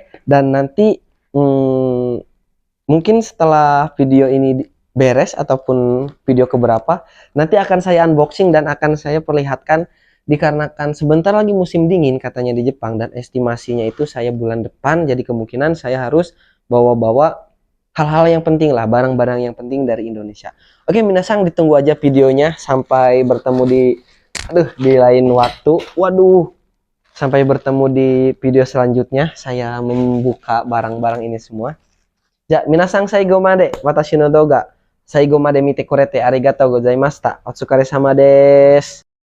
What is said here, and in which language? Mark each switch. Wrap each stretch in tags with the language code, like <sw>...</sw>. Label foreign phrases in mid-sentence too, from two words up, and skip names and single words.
<id>Dan nanti mungkin setelah video ini beres ataupun video keberapa, nanti akan saya unboxing dan akan saya perlihatkan, dikarenakan sebentar lagi musim dingin katanya di Jepang dan estimasinya itu saya bulan depan, jadi kemungkinan saya harus bawa-bawa hal-hal yang penting lah, barang-barang yang penting dari Indonesia. Oke, minasang, ditunggu aja videonya. Sampai bertemu di lain waktu. Waduh, sampai bertemu di video selanjutnya. Saya membuka barang-barang ini semua.</id> <ja>じゃ、皆さん最後まで私の動画最後まで見てくれてありがとうございました. お疲れ様です.</ja>